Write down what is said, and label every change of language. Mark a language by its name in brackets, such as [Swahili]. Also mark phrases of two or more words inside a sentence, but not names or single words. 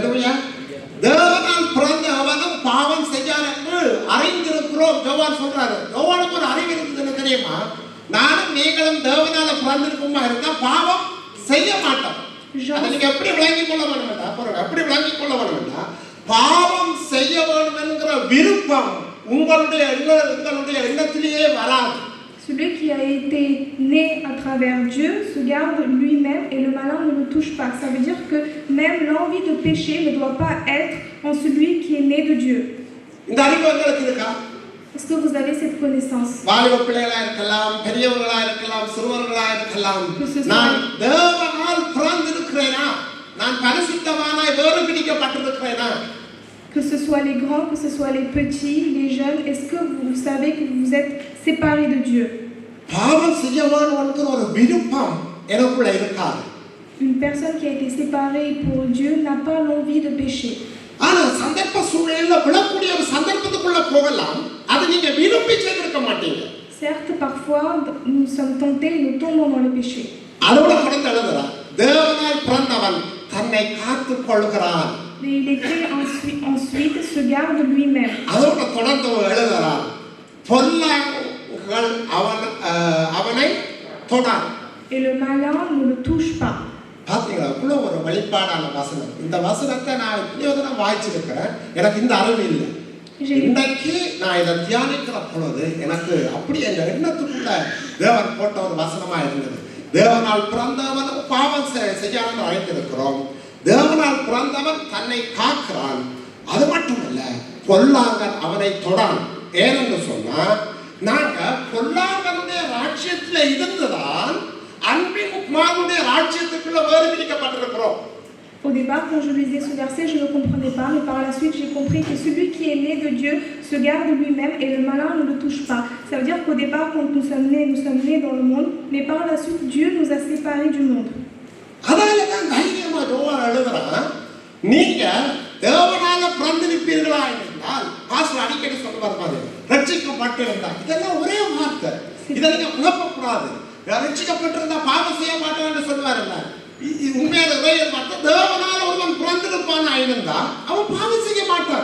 [Tamil] அல்லேலூயா. தேவனால் பிறந்த அவனும் பாவம் அறிந்திருக்கிறோம். யோவான் சொல்றாரு, யோவானுக்கு ஒரு அறிவு இருக்குதுன்னு தெரியுமா? நானும் நீங்களும் தேவனால பிறந்திருக்குமா இருந்தா பாவம் செய்ய மாட்டோம். அதை நீங்க எப்படி விளங்கிக் கொள்ள வேணும்டா, எப்படி விளங்கிக் கொள்ள வேணும்டா, பாவம் செய்ய வேண்டும் என்கிற விருப்பம் உங்களுடைய எண்ணத்திலேயே வராது. [French] Celui qui a été né à travers Dieu se garde lui-même et le malin ne le touche pas. Ça veut dire que même l'envie de pécher ne doit pas être en celui qui est né de Dieu. [Tamil] இந்த அறிவு உங்களுக்கு இருக்கா? [French] Est-ce que vous avez cette connaissance? [Tamil] வாலிப பிள்ளைகளா இருக்கலாம், பெரியவர்களா இருக்கலாம், சிறுவர்களா இருக்கலாம். நான் தேவனால் பிறந்திருக்கிறேனா, நான் பரிசுத்தவானாய் வேறு பிடிக்கப்பட்டிருக்கிறேனா? [French] Que ce soit les grands, que ce soit les petits, les jeunes, est-ce que vous savez que vous êtes séparés de Dieu? [Tamil] பாவம் செய்யவானுக்கு ஒரு விருப்பம் எனக்குள்ள இருக்காது. [French] Une personne qui a été séparée pour Dieu n'a pas l'envie de pécher. [Tamil] ஆனா சந்தர்ப்ப சூழ்நிலையில விழக்கூடிய ஒரு சந்தர்ப்பத்துக்குள்ள போகலாம், அது நீங்க விரும்பி செய்திருக்க மாட்டீங்க. [French] Certes, parfois, nous sommes tentés et nous tombons dans le péché. [Tamil] அதோட தொடர்ந்து எழுதுறார், தேவனால் பிறந்தவன் தன்னை காத்துக் கொள்கிறான். [French] Mais il écrit ensuite se garde lui-même. [Tamil] அதோட தொடர்ந்து எழுதுறார், பொல்லாங்குகள் அவனை தொடான். [French] Et le malin ne le touche pas. [Tamil] பாத்தீங்களா, இவ்வளோ ஒரு வெளிப்பாடான வசனம். இந்த வசனத்தை நான் இப்படியோதான் வாய்ச்சிருக்கிறேன், எனக்கு இந்த அறிவு இல்லை. இன்னைக்கு நான் இதை தியானிக்கிற பொழுது எனக்கு அப்படி என் எண்ணத்துக்குள்ள தேவன் போட்ட ஒரு வசனமா இருந்தது. தேவனால் பிறந்தவன் பாவம் செய்யாமல் அழைத்திருக்கிறோம். தேவனால் பிறந்தவன் தன்னை காக்கிறான். அது மட்டுமல்ல, பொல்லாங்கன் அவனை தொடான். ஏனென்று சொன்னா, நாங்க பொல்லாங்கனுடைய ராஜ்யத்துல இருந்துதான் அன்பின் குமாரனுடைய ராஜ்யத்துக்குள்ள வேறு பிரிக்கப்பட்டிருக்கிறோம். [French] Au départ, quand je lisais ce verset, je ne comprenais pas, mais par la suite, j'ai compris que celui qui est né de Dieu se garde lui-même et le malin ne le touche pas. Ça veut dire qu'au départ, quand nous sommes nés dans le monde, mais par la suite, Dieu nous a séparés du monde. [Tamil] அதனாலதான் தைரியமா யோவான் எழுதுறான், நீங்க தேவனால பிறந்திருப்பீர்களா என்றால், பாஸ்டர் அடிக்கடி சொல்லுவார் பாரு, ரட்சிக்கப்பட்டிருந்தால். இதெல்லாம் ஒரே வார்த்தை, இதை நீங்க குழப்பக்கூடாது. ரட்சிக்கப்பட்டிருந்தா பாவம் செய்ய மாட்டோம் என்று சொல்லுவாருல்ல, உண்மையான தேவனால ஒருவன் பிறந்திருப்பான் இருந்தா அவன் பாவம் செய்ய மாட்டான்.